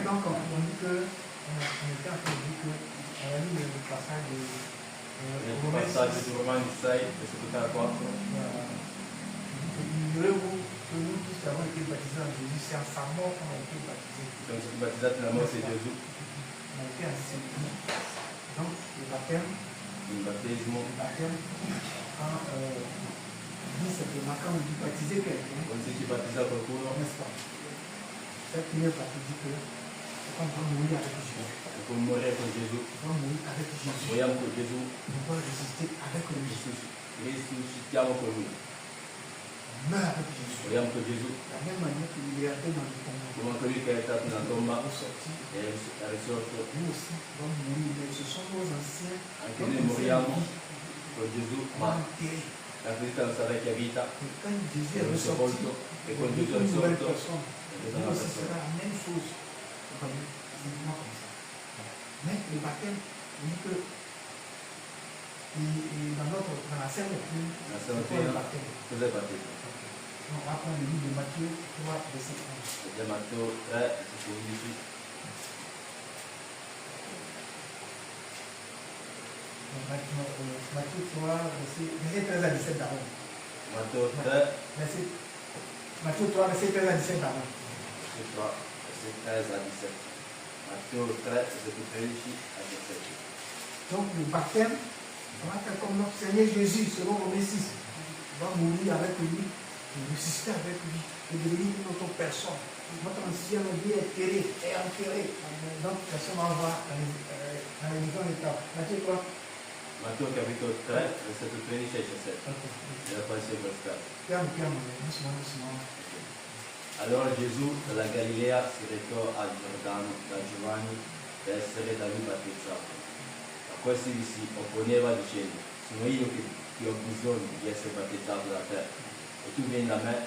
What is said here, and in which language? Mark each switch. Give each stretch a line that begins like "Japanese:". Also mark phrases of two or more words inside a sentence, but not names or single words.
French: Donc on dit que, on était en train de dire que, on a lu le passage de
Italian: Nel passaggio di Romani 6, versetto 3 a 4.
French: Ignorez-vous que nous tous qui avons été baptisés en Jésus, c'est en sa mort qu'on a été baptisés.
Italian: Siamo stati battezzati nella morte di Gesù,
French: On a été enseveli. Donc le baptême,
Italian: il battesimo.
French: quand dit simplement, quand on dit baptiser quelqu'un,
Italian: Quando si battezza qualcuno,
French: n'est-ce pas? Cette première partie dit que c'est qu'on va mourir avec Jésus.
Italian: è come morire con Gesù.
French: On va mourir avec Jésus.
Italian: Moriamo con Gesù,
French: On va résister avec lui.
Italian: risuscitiamo con Lui.
French: On meurt avec Jésus.
Italian: Moriamo con Gesù,
French: De la même manière qu'il est entré dans le tombeau.
Italian: come anche Lui che è stato nella tomba
French: Il est sorti.
Italian: e è risorto.
French: Nous aussi, on va mourir. Mais ce sont nos anciens.
Italian: Anche noi moriamo con Gesù,
French: On va
Italian: ma
French: enterrer.
Italian: la vita della nostra vecchia vita
French: Et quand Jésus
Italian: è
French: est ressorti,
Italian: sepolto e
French: il
Italian: con
French: est
Italian: Gesù è
French: une nouvelle
Italian: risorto
French: personne.
Italian: è
French: Nous
Italian: una
French: aussi
Italian: persona.
French: sera la même chose. C'est simplement comme ça. Mais le baptême, on dit que dans la Sainte Doctrine,
Italian: La
French: c'est quoi le
Italian: stamattina
French: baptême?
Italian: cos'è il battesimo?
French: On va prendre le livre de Matthieu 3, verset 11.
Italian: È Matteo 3, versetto 11.
French: Matthieu 3, verset 13 à 17 d'abord.
Italian: Matteo 3,
French: Matthieu 3, verset 13 à 17 d'abord.
Italian: versetto 13 a 17. Matteo 3, versetto 13 a 17.
French: Donc le baptême, on va faire comme notre Seigneur Jésus, selon Romains 6. On va mourir avec lui, et ressusciter avec lui, et devenir une autre personne. Notre ancien vie est enterré. Donc personne va voir dans les différentes étapes. Matthieu 3.
Italian: Matteo capitolo 3, versetto 13 e 17. Nella quale si è questo. Piano, doucement. Allora Gesù dalla Galilea si recò al Giordano da Giovanni per essere da lui battezzato. A questi gli si opponeva dicendo: sono io che ho bisogno di essere battezzato da te e tu vieni da me.